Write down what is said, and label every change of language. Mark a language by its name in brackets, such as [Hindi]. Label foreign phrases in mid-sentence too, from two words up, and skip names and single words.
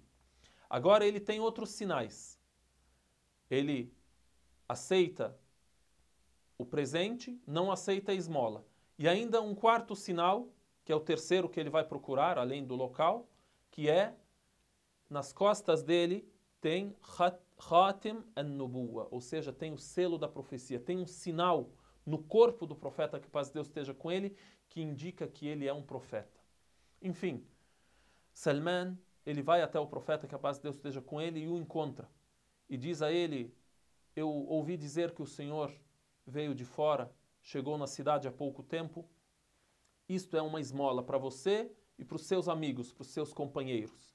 [Portuguese] Agora ele tem outros sinais. Ele aceita o presente, não aceita a esmola. E ainda um quarto sinal, que é o terceiro que ele vai procurar, além do local, que é, nas costas dele, tem [Arabic] خاتم النبوة, [Portuguese] ou seja, tem o selo da profecia, tem um sinal no corpo do profeta, que a paz de Deus esteja com ele, que indica que ele é um profeta. Enfim, Salman, ele vai até o profeta, que a paz de Deus esteja com ele, e o encontra. E diz a ele, eu ouvi dizer que o Senhor veio de fora, chegou na cidade há pouco tempo, isto é uma esmola para você e para os seus amigos, para os seus companheiros.